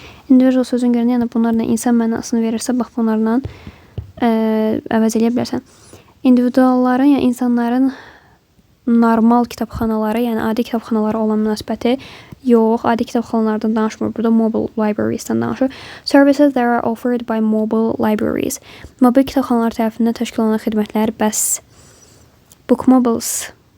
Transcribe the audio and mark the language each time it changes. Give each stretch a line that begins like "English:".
Azerbaijani: Individual sözün görünə, yəni bunlarla insan mənasını verirsə, bax bunlarla əvəz eləyə bilərsən. İndividualların, yəni insanların normal kitabxanaları, yəni adi kitabxanaları olan münasibəti yox, adi kitabxanalardan danışmır. Burada mobile libraries'dən danışır.
English: Services that are offered by mobile libraries.
Azerbaijani: Mobil kitabxanalar tərəfindən təşkil olunan xidmətlər, bəs book mobiles.